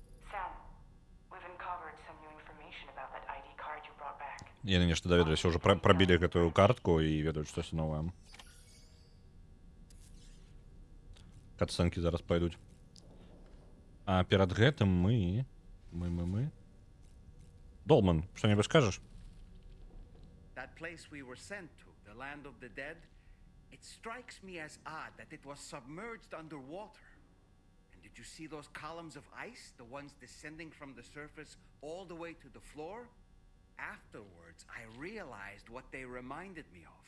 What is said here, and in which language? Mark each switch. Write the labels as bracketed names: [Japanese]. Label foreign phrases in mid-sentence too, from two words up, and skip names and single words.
[Belarusian] Яны нешта даведаліся, ўжо прабілі гэтую картку і ведаюць штосьці новае. Катсцэнкі зараз пайдуць. А перад гэтым мы... Долман, што-небудзь скажаш? [English] That place we were sent to, the land of the dead, it strikes me as odd that it was submerged underwater. And did you see those columns of ice, the ones descending from the surface all the way to the floor? Afterwards, I realized what they reminded me of.